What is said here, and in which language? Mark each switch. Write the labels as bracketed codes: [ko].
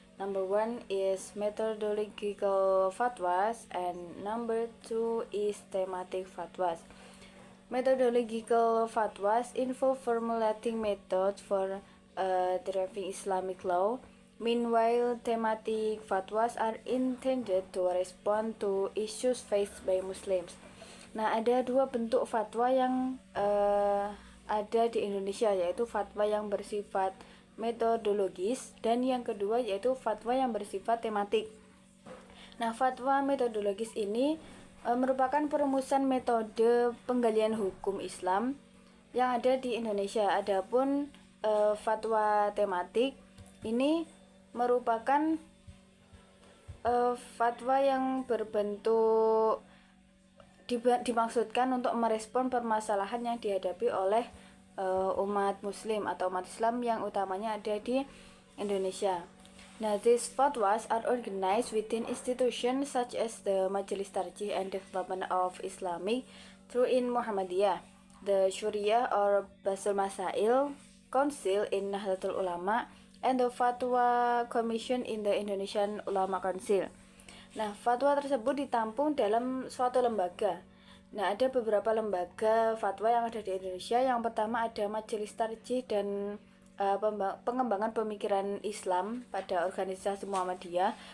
[en] Number one is methodological fatwas and number two is thematic fatwas. Methodological fatwas involve formulating methods for deriving Islamic law. Meanwhile, thematic fatwas are intended to respond to issues faced by Muslims. [id] Nah, ada dua bentuk fatwa yang ada di Indonesia, yaitu fatwa yang bersifat metodologis dan yang kedua yaitu fatwa yang bersifat tematik. Nah, fatwa metodologis ini merupakan perumusan metode penggalian hukum Islam yang ada di Indonesia. Adapun fatwa tematik ini merupakan fatwa yang berbentuk dimaksudkan untuk merespon permasalahan yang dihadapi oleh umat muslim atau umat Islam yang utamanya ada di Indonesia. [en] Now, these fatwas are organized within institutions such as the Majelis Tarjih and Development of Islamic through in Muhammadiyah, the Syuriah or Basul Masail Council in Nahdlatul Ulama, and the Fatwa Commission in the Indonesian Ulama Council. [id] Nah, fatwa tersebut ditampung dalam suatu lembaga. Nah, ada beberapa lembaga fatwa yang ada di Indonesia. Yang pertama ada Majelis Tarjih dan pengembangan pemikiran Islam pada organisasi Muhammadiyah.